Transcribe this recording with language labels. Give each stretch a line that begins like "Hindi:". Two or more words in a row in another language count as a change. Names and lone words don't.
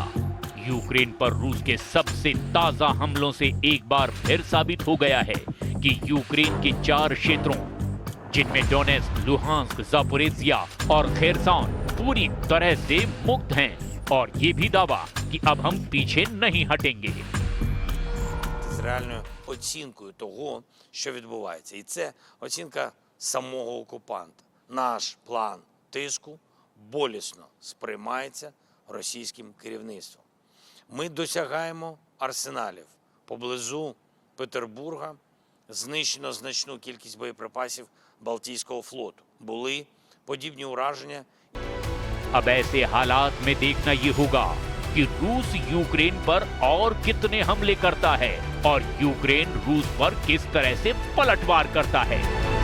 Hindi: यूक्रेन पर रूस के सबसे ताजा हमलों से एक बार फिर साबित हो गया है कि यूक्रेन के 4 क्षेत्रों, जिनमें डोनेत्स्क, लुहांस्क, जापोरेजिया और खेरसॉन पूरी तरह से मुक्त हैं, और ये भी दावा कि अब हम पीछे नहीं हटेंगे।
Ukrainian: З реальною оцінкою того, що відбувається. І це оцінка самого окупанта. Наш план тиску болісно сприймається російським керівництвом. Ми досягаємо арсеналів. Поблизу Петербурга знищено значну кількість боєприпасів Балтійського флоту. Були подібні ураження.
Hindi: अब ऐसे हालात में देखना ये होगा कि रूस यूक्रेन पर और कितने हमले करता है और यूक्रेन रूस पर किस तरह से पलटवार करता है।